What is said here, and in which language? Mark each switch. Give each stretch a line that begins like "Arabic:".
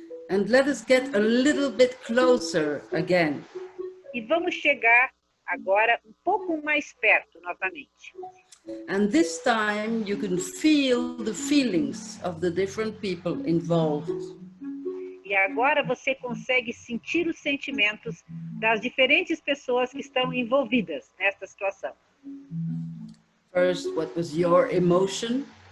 English: And let us get a little bit closer again.
Portuguese: E vamos chegar agora um pouco mais perto novamente.
English: And this time you can feel the feelings of the different people involved.
Portuguese: E agora você consegue sentir os sentimentos das diferentes pessoas que estão envolvidas nesta situação.
English: First, what was your emotion?